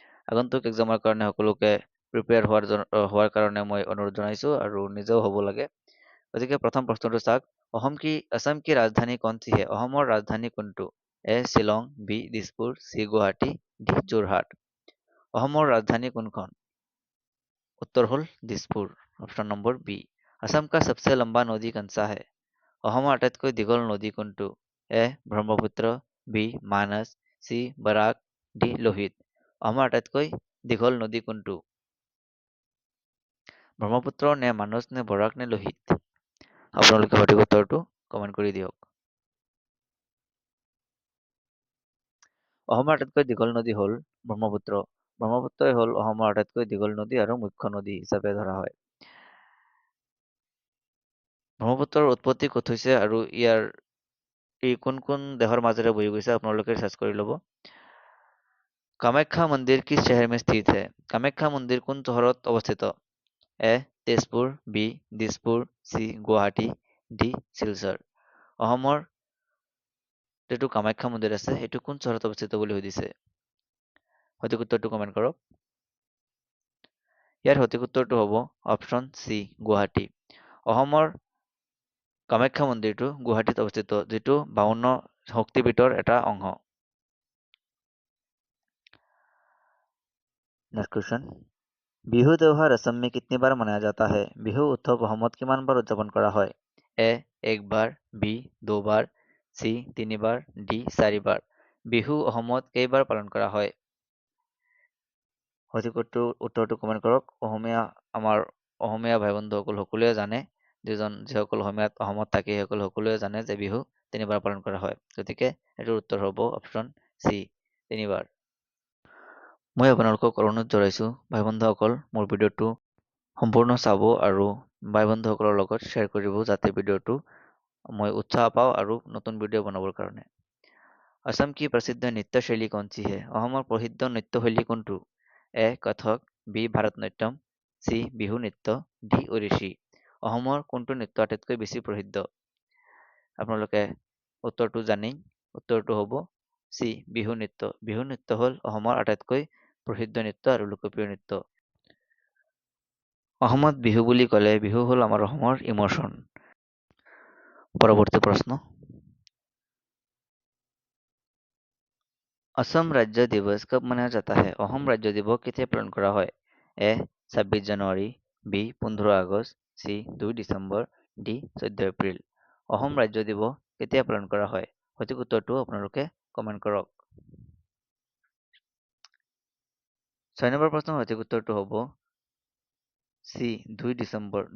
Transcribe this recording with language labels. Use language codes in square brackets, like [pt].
[as] আগন্তুক এক্সামৰ কাৰণে সকলোকে প্ৰিপেয়াৰ হোৱাৰ কাৰণে মই অনুৰোধ জনাইছোঁ আৰু নিজেও হ'ব লাগে। গতিকে প্ৰথম প্ৰশ্নটো চাওক, [hi] অসম কি ৰাজধানী কौन सी है? [as] অসমৰ ৰাজধানী কোনটো? এ Shillong, B Dispur, C Guwahati, D Jorhat. অসমৰ ৰাজধানী কোনখন? उत्तर হল Dispur. Option number B. [hi] Assam का सबसे लंबा नदी कौन सा है? [as] অসমৰ আটাইতকৈ দীঘল নদী কোনটো? এ ব্ৰহ্মপুত্ৰ, বি মানস, চি বৰাক, ডি লোহিত। অসমৰ আটাইতকৈ দীঘল নদী কোনটো? ব্ৰহ্মপুত্ৰ নে মানস নে বৰাক নে লোহিত? আপোনালোকে সঠিক উত্তৰটো কমেণ্ট কৰি দিয়ক। অসমৰ আটাইতকৈ দীঘল নদী হ'ল ব্ৰহ্মপুত্ৰ। ব্ৰহ্মপুত্ৰই হ'ল অসমৰ আটাইতকৈ দীঘল নদী আৰু মুখ্য নদী হিচাপে ধৰা হয়। ব্ৰহ্মপুত্ৰৰ উৎপত্তি ক'ত হৈছে আৰু ই কোন কোন দেশৰ মাজেৰে বহি গৈছে আপোনালোকে চাৰ্চ কৰি ল'ব। [hi] কামাখ্যা মন্দিৰ কিस शहर में स्थित है? [as] কামাখ্যা মন্দিৰ কোন চহৰত অৱস্থিত? এ Tezpur, B Dispur, C Guwahati, D Silchar. অসমৰ যিটো কামাখ্যা মন্দিৰ আছে সেইটো কোন চহৰত অৱস্থিত বুলি সুধিছে। সঠিক উত্তৰটো কমেণ্ট কৰক। ইয়াৰ সঠিক উত্তৰটো হ'ব অপশ্যন চি গুৱাহাটী। অসমৰ কামাখ্যা মন্দিৰটো গুৱাহাটীত অৱস্থিত, যিটো 52 শক্তিপীঠৰ এটা অংশ। [hi] नेक्स्ट क्वेश्चन, বিহু त्योहार असम में कितनी बार मनाया जाता है? [as] বিহু উৎসৱ অসমত কিমান বাৰ উদযাপন কৰা হয়? এ একবাৰ, বি দুবাৰ, চি তিনিবাৰ, ডি চাৰিবাৰ। বিহু অসমত কেইবাৰ পালন কৰা হয়? সঠিক উত্তৰটো কমেণ্ট কৰক। আমাৰ অসমীয়া ভাই বন্ধুসকল সকলোৱে জানে, যিসকল অসমত থাকে সেইসকল সকলোৱে জানে যে বিহু তিনিবাৰ পালন কৰা হয়। গতিকে এইটোৰ উত্তৰ হ'ব অপশ্যন চি তিনিবাৰ। মই আপোনালোকক অনুৰোধ জনাইছোঁ ভাই বন্ধুসকল মোৰ ভিডিঅ'টো সম্পূৰ্ণ চাব আৰু ভাই বন্ধুসকলৰ লগত শ্বেয়াৰ কৰিব যাতে ভিডিঅ'টো মই উৎসাহ পাওঁ আৰু নতুন ভিডিঅ' বনাবৰ কাৰণে। [hi] असम की प्रसिद्ध नृत्य शैली कौन सी है? [as] অসমৰ প্ৰসিদ্ধ নৃত্যশৈলী কোনটো? এ কথক, বি ভাৰতনাট্যম, চি বিহু নৃত্য, ডি ওড়িশি। অসমৰ কোনটো নৃত্য আটাইতকৈ বেছি প্ৰসিদ্ধ? আপোনালোকে উত্তৰটো জানেই, উত্তৰটো হ'ব চি বিহু নৃত্য। বিহু নৃত্য হ'ল অসমৰ আটাইতকৈ প্ৰসিদ্ধ নৃত্য আৰু লোকপ্ৰিয় নৃত্য। অসমত বিহু বুলি ক'লে বিহু হ'ল আমাৰ অসমৰ ইমোশ্যন। পৰৱৰ্তী প্ৰশ্ন, [hi] असम राज्य दिवस कब मनाया जाता है? [as] অসম ৰাজ্য দিৱস কেতিয়া পালন কৰা হয়? এ 26 জানুৱাৰী, B 15 August, C 2 December, D 14 April. Assam ৰাজ্য দিৱস কেতিয়া পালন কৰা হয়? সঠিক উত্তৰটো আপোনালোকে কমেণ্ট কৰক। 6 নম্বৰ প্ৰশ্নৰ সঠিক উত্তৰটো হ'ব চি 2 ডিচেম্বৰ।